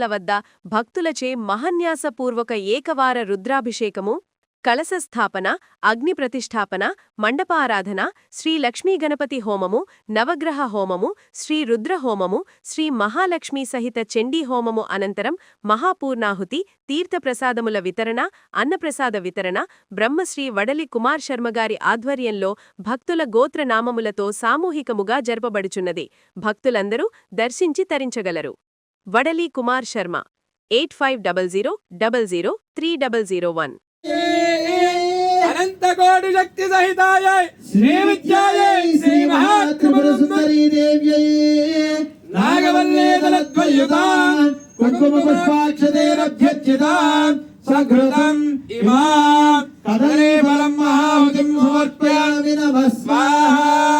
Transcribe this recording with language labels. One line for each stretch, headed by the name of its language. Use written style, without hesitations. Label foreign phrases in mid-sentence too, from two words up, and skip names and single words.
Telugu: వద్ద భక్తులచే మహన్యాసపూర్వక ఏకవార రుద్రాభిషేకము, కలశస్థాపన, అగ్ని ప్రతిష్ఠాపన, మండపారాధన, శ్రీ లక్ష్మీగణపతి హోమము, నవగ్రహ హోమము, శ్రీ రుద్ర హోమము, శ్రీ మహాలక్ష్మీ సహిత చండీ హోమము అనంతరం మహాపూర్ణాహుతి, తీర్థప్రసాదముల వితరణ, అన్నప్రసాద వితరణ బ్రహ్మశ్రీ వడలి కుమార్ శర్మగారి ఆధ్వర్యంలో భక్తుల గోత్రనామములతో సామూహికముగా జరపబడుచున్నది. భక్తులందరూ దర్శించి తరించగలరు. వడలి కుమార్ శర్మ 8500003001.
Sanskrit: अनंत कोटि शक्ति सहिताय श्री विद्याय श्री महात्रिपुर सुंदरी देव्यै नागवल्ले दलद्वयुतां कुंकुम पुष्पाक्षतेरभ्यर्चितां सघृतम् इमां कदले फलं महाहुतिं समर्पयामि नमः स्वाहा।